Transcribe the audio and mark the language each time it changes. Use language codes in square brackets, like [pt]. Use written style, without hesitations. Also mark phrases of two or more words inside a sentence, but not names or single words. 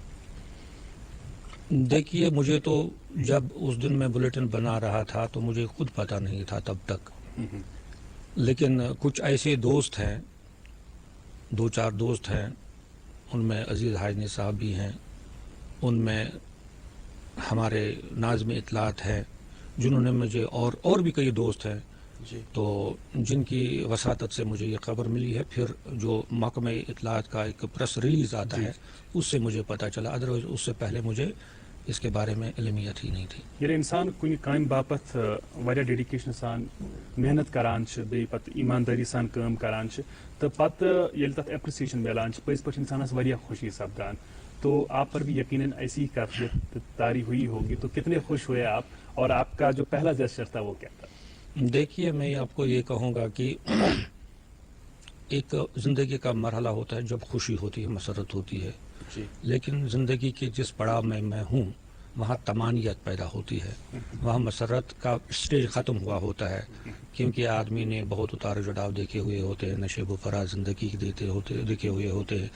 [ur] دیکھیے، مجھے تو جب اس دن میں بلیٹن بنا رہا تھا تو مجھے خود پتہ نہیں تھا تب تک، لیکن کچھ ایسے دوست ہیں، 2-4 دوست ہیں، ان میں عزیز حاجنی صاحب بھی ہیں، ان میں ہمارے ناظم اطلاعات ہیں جنہوں نے مجھے اور بھی کئی دوست ہیں تو جن کی وساطت سے مجھے یہ خبر ملی ہے. پھر جو محکمہ اطلاعات کا ایک پریس ریلیز آتا ہے اس سے مجھے پتہ چلا، ادروائز اس سے پہلے مجھے اس کے بارے میں علمیت ہی نہیں تھی. [ks] یعنی انسان کن کامہ باپت واریاہ ڈیڈیکیشن سان محنت کران بیٚیہِ پتہٕ ایمانداری سان کٲم کران تو پتہٕ ییٚلہِ تتھ ایپریسیشن ملان پٔزۍ پٲٹھۍ انسانس واریاہ خوشی سپدان. [ur] تو آپ پر بھی یقیناً ایسی کیفیت طاری ہوئی ہوگی، تو کتنے خوش ہوئے آپ، اور آپ کا جو پہلا جسچر تھا وہ کیا تھا؟ دیکھیے، میں آپ کو یہ کہوں گا کہ ایک زندگی کا مرحلہ ہوتا ہے جب خوشی ہوتی ہے، مسرت ہوتی ہے، لیکن زندگی کے جس پڑاؤ میں ہوں وہاں طمانیت پیدا ہوتی ہے، وہاں مسرت کا سٹیج ختم ہوا ہوتا ہے، کیونکہ آدمی نے بہت اتار چڑھاؤ دیکھے ہوئے ہوتے ہیں، نشیب و فراز زندگی دیکھے ہوئے ہوتے ہیں.